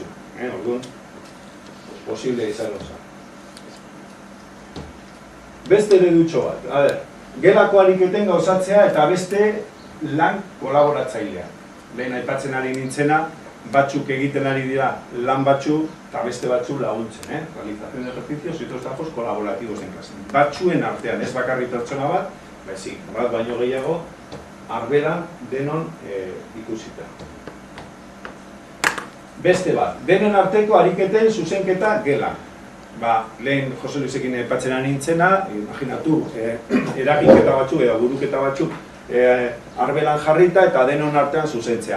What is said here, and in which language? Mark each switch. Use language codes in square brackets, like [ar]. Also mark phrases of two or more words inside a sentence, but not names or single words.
[eu] Orduan, posible izan osa. Beste eredutxo bat, gelako ariketen gauzatzea eta beste lan kolaboratzailea. Lehen aipatzen ari nintzena, batzuk egiten ari dira lan batzuk eta beste batzuk laguntzen, [es] realización de ejercicios y otros trabajos colaborativos en clase. [eu] Batzuen artean, ez bakarri pertsona bat, baizik, bat baino gehiago, arbelan denon ikusita. Beste bat, denen arteko ariketen zuzenketa gela. Lehen Jose Luisekin aipatzen ari nintzena, imaginatu, eragiketa batzuk edo buruketa batzuk arbelan jarrita eta denon artean zuzentzea.